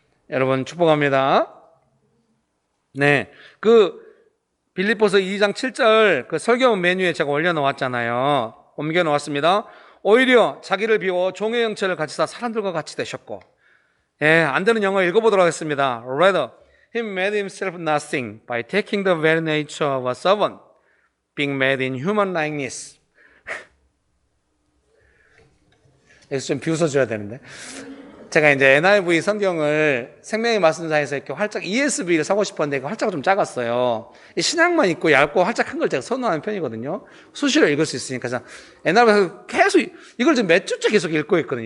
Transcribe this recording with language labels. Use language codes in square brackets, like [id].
[ko] 여러분 축복합니다. 네, 그 빌립보서 2장 7절 그 설교 메뉴에 제가 올려놓았잖아요. 옮겨놓았습니다. 오히려 자기를 비워 종의 형체를 가지사 사람들과 같이 되셨고, 안 되는 영어 읽어보도록 하겠습니다. [en] Rather, he made himself nothing by taking the very nature of a servant, being made in human likeness. [ko] 여기서 좀 비웃어줘야 되는데. 제가 이제 NIV 성경을 생명의 말씀사에서 이렇게 활짝 ESV를 사고 싶었는데 그 활자가 좀 작았어요. 신약만 있고 얇고 활짝 큰 걸 제가 선호하는 편이거든요. 수시로 읽을 수 있으니까. 그래서 NIV에서 계속 이걸 지금 몇 주째 계속 읽고 있거든요.